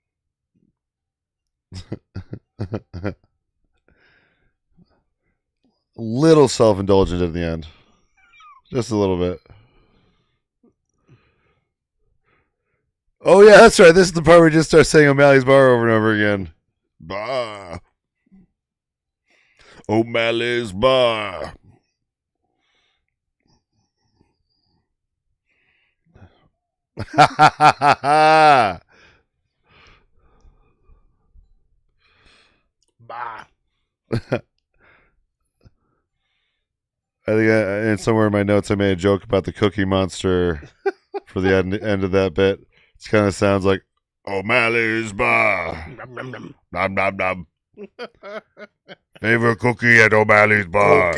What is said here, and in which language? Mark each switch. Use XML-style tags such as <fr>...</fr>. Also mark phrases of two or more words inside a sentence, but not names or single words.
<en>Little self-indulgent at the end. Just a little bit. Oh, yeah, that's right. This is the part where we just start saying O'Malley's Bar over and over again. Bar. O'Malley's Bar. Ha ha ha ha ha. Bah. I think and somewhere in my notes I made a joke about the Cookie Monster for the end of that bit. It kind of sounds like O'Malley's Bar. Nom, nom, nom. Nom nom nom. Favorite cookie at O'Malley's Bar.</en>